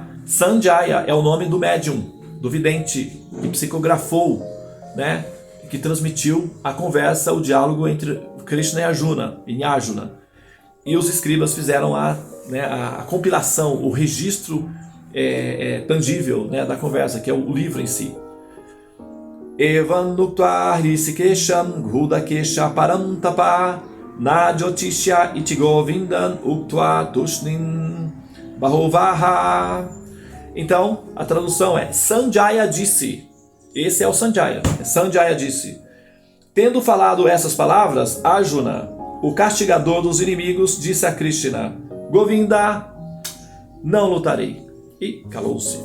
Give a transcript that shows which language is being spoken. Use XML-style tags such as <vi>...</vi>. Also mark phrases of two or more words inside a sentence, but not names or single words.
<pt>Sanjaya é o nome do médium, do vidente, que psicografou, né, que transmitiu a conversa, o diálogo entre Krishna e Arjuna, em Arjuna. E os escribas fizeram a compilação, o registro tangível, né, da conversa, que é o livro em si.</pt> <sa>एवम् उक्त्वा हृषीकेशं गुडाकेशः परन्तप न योत्स्य इति गोविन्दम् उक्त्वा तूष्णीं बभूव ह.</sa> <pt>Então, a tradução é: Sanjaya disse. Esse é o Sanjaya. Sanjaya disse: tendo falado essas palavras, Arjuna, o castigador dos inimigos, disse a Krishna: Govinda, não lutarei. E calou-se.</pt>